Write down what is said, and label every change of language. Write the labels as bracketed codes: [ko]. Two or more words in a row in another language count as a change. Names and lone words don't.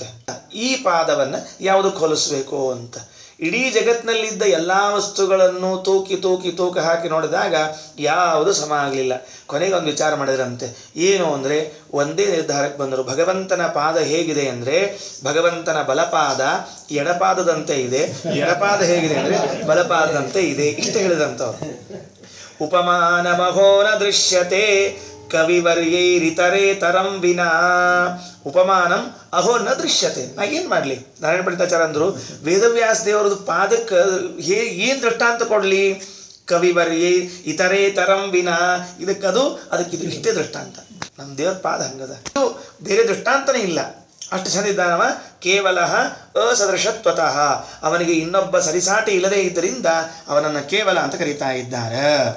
[kn] ಈ ಪಾದವನ್ನು ಯಾವುದಕ್ಕೆ ಹೋಲಿಸ್ಬೇಕು ಅಂತ ಇಡೀ ಜಗತ್ತಿನಲ್ಲಿದ್ದ ಎಲ್ಲ ವಸ್ತುಗಳನ್ನು ತೂಕ ಹಾಕಿ ನೋಡಿದಾಗ ಯಾವುದು ಸಮ ಆಗಲಿಲ್ಲ. ಕೊನೆಗೆ ಒಂದು ವಿಚಾರ ಮಾಡಿದ್ರಂತೆ. ಏನು ಅಂದರೆ ಒಂದೇ ನಿರ್ಧಾರಕ್ಕೆ ಬಂದರು. ಭಗವಂತನ ಪಾದ ಹೇಗಿದೆ ಅಂದರೆ ಭಗವಂತನ ಬಲಪಾದ ಎಡಪಾದದಂತೆ ಇದೆ, ಎಡಪಾದ ಹೇಗಿದೆ ಅಂದರೆ ಬಲಪಾದದಂತೆ ಇದೆ. ಇಷ್ಟು ಹೇಳಿದಂಥವ್ರು. [sa] ಉಪಮಾನ ಮಹೋನ ದೃಶ್ಯತೆ ಕವಿವರ್ಯೈರಿತರೇ ತರಂ ವಿನಾ. ಉಪಮಾನಂ ಅಹೋ ನ ದೃಶ್ಯತೆ. [kn] ನಾ ಏನು ಮಾಡಲಿ? ನಾರಾಯಣ ಪಂಡಿತಾಚಾರ್ಯ ಅಂದರು, ವೇದವ್ಯಾಸ ದೇವರದು ಪಾದಕ್ಕೆ ಏನು ದೃಷ್ಟಾಂತ ಕೊಡಲಿ? [sa] ಕವಿವರ್ಯೈ ಇತರೇ ತರಂ ವಿನಾ. [kn] ಇದಕ್ಕದು ಅದಕ್ಕಿದು ಇಷ್ಟೇ ದೃಷ್ಟಾಂತ. ನಮ್ಮ ದೇವರ ಪಾದ ಹಂಗದ, ಇದು ಬೇರೆ ದೃಷ್ಟಾಂತನೇ ಇಲ್ಲ. ಅಷ್ಟು ಚಂದ ಇದ್ದಾನವ. [sa] ಕೇವಲ ಅಸದೃಶತ್ವತಃ, [kn] ಅವನಿಗೆ ಇನ್ನೊಬ್ಬ ಸರಿಸಾಟಿ ಇಲ್ಲದೇ ಇದ್ದರಿಂದ ಅವನನ್ನು ಕೇವಲ ಅಂತ ಕರೀತಾ ಇದ್ದಾರೆ.